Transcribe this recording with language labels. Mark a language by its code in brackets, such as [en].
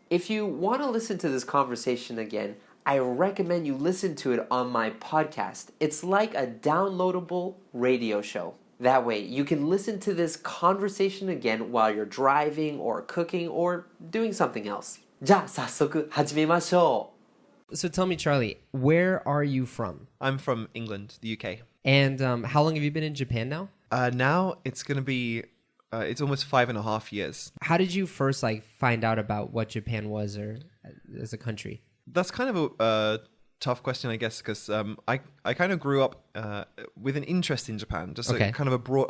[en] If you want to listen to this conversation again, I recommend you listen to it on my podcast. It's like a downloadable radio show. That way, you can listen to this conversation again while you're driving or cooking or doing something else. [ja] じゃあ早速始めましょう。 [en] So tell me, Charlie, where are you from? I'm from England, the UK. And how long have you been in Japan now? Now it's going to be, it's almost 5.5 years. How did you first find out about what Japan was or as a country? That's kind of a tough question, I guess, because I kind of grew up with an interest in Japan, just kind of a broad.